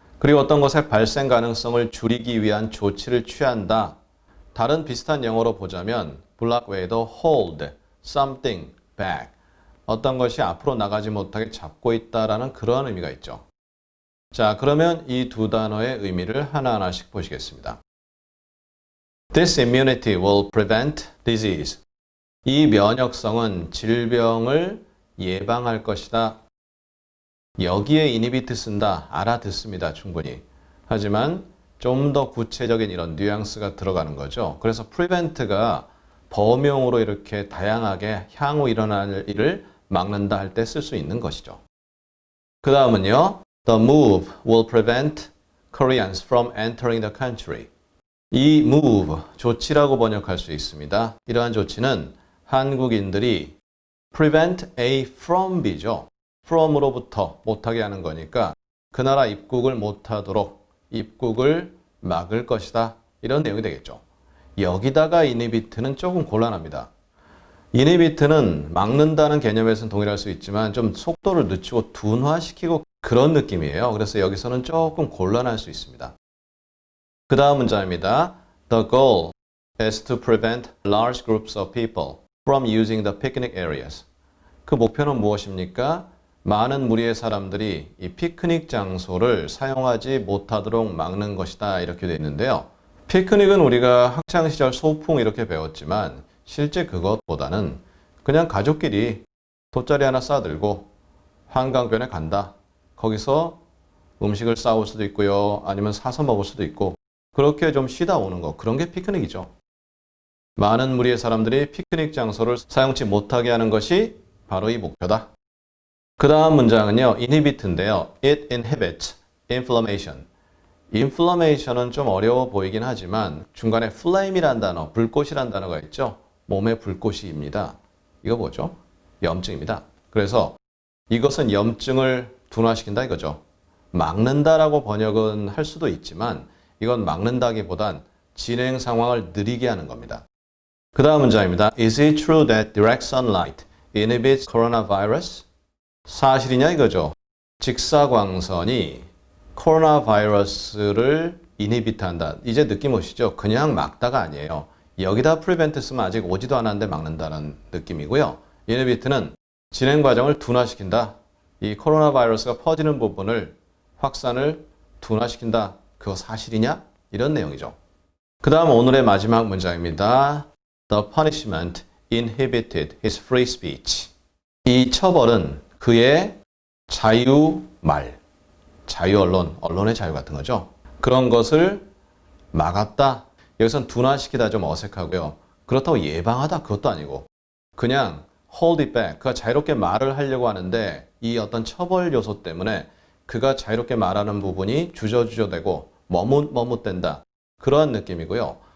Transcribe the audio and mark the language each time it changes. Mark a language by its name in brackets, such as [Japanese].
[Korean] 그리고 어떤 것의 발생 가능성을 줄이기 위한 조치를 취한다. 다른 비슷한 영어로 보자면 block 외에도 [English] hold something back. [Korean] 어떤 것이 앞으로 나가지 못하게 잡고 있다라는 그런 의미가 있죠. 자, 그러면 이 두 단어의 의미를 하나하나씩 보시겠습니다. [English] This immunity will prevent disease. [Korean] 이 면역성은 질병을 예방할 것이다. 여기에 inhibit 쓴다. 알아듣습니다. 충분히. 하지만 좀 더 구체적인 이런 뉘앙스가 들어가는 거죠. 그래서 prevent가 범용으로 이렇게 다양하게 향후 일어날 일을 막는다 할 때 쓸 수 있는 것이죠. 그 다음은요. [English] The move will prevent Koreans from entering the country. [Korean] 이 move, 조치라고 번역할 수 있습니다. 이러한 조치는 한국인들이 prevent A from B죠. from으로부터 못하게 하는 거니까 그 나라 입국을 못하도록 입국을 막을 것이다. 이런 내용이 되겠죠. 여기다가 inhibit는 조금 곤란합니다. inhibit는 막는다는 개념에서는 동일할 수 있지만 좀 속도를 늦추고 둔화시키고 그런 느낌이에요. 그래서 여기서는 조금 곤란할 수 있습니다. 그 다음 문장입니다. [English] The goal is to prevent large groups of people from using the picnic areas. [Korean] 그 목표는 무엇입니까? 많은 무리의 사람들이 이 피크닉 장소를 사용하지 못하도록 막는 것이다. 이렇게 되어 있는데요. 피크닉은 우리가 학창시절 소풍 이렇게 배웠지만 실제 그것보다는 그냥 가족끼리 돗자리 하나 싸들고 한강변에 간다. 거기서 음식을 싸올 수도 있고요. 아니면 사서 먹을 수도 있고 그렇게 좀 쉬다 오는 거. 그런 게 피크닉이죠. 많은 무리의 사람들이 피크닉 장소를 사용치 못하게 하는 것이 바로 이 목표다. 그 다음 문장은요. inhibit인데요. [English] It inhibits inflammation. [Korean] inflammation은 좀 어려워 보이긴 하지만 중간에 flame이란 단어, 불꽃이란 단어가 있죠. 몸의 불꽃이입니다. 이거 뭐죠? 염증입니다. 그래서 이것은 염증을 둔화시킨다 이거죠. 막는다라고 번역은 할 수도 있지만 이건 막는다기보단 진행 상황을 느리게 하는 겁니다. 그 다음 문장입니다. [English] Is it true that direct sunlight inhibits coronavirus? [Korean] 사실이냐 이거죠. 직사광선이 코로나 바이러스를 inhibit한다. 이제 느낌 오시죠? 그냥 막다가 아니에요. 여기다 prevent 쓰면 아직 오지도 않았는데 막는다는 느낌이고요. inhibit는 진행 과정을 둔화시킨다. 이 코로나 바이러스가 퍼지는 부분을 확산을 둔화시킨다. 그거 사실이냐? 이런 내용이죠. 그 다음 오늘의 마지막 문장입니다. [English] The punishment inhibited his free speech. [Korean] 이 처벌은 그의 자유말, 자유언론, 언론의 자유 같은 거죠. 그런 것을 막았다. 여기선 둔화시키다 좀 어색하고요. 그렇다고 예방하다 그것도 아니고 그냥 [English] hold it back. [Korean] 그가 자유롭게 말을 하려고 하는데 이 어떤 처벌 요소 때문에 그가 자유롭게 말하는 부분이 주저주저되고 머뭇머뭇된다. 그러한 느낌이고요.